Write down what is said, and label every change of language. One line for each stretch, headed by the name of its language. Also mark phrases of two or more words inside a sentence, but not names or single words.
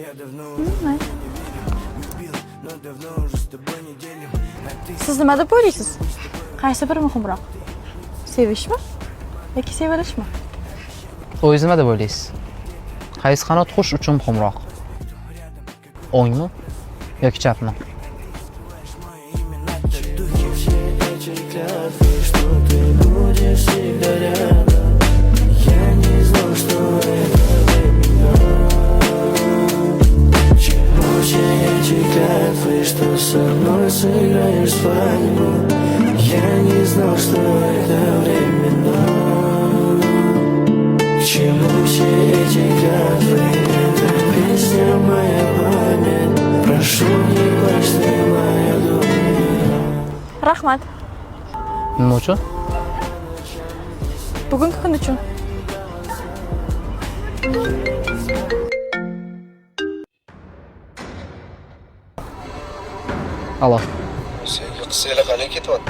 Uzbek: Siz nima deb o'ylaysiz? Qaysi biri muhimroq? Sevishmi yoki sevilishmi? O'zingiz nima deb o'ylaysiz? Qaysi qanot xush uchun muhimroq? O'ngmi yoki chapmi?
Russian: Что со мной сыграешь свадьбу. Я не знал, что это временно. К чему все эти клятвы? Это песня моя память. Прошу, не плачь, ты моя дуня.
Uzbek: Rahmat. Nima uchun? Bugungi kun uchun. Alo. Senga qizlar qalay ketyapti?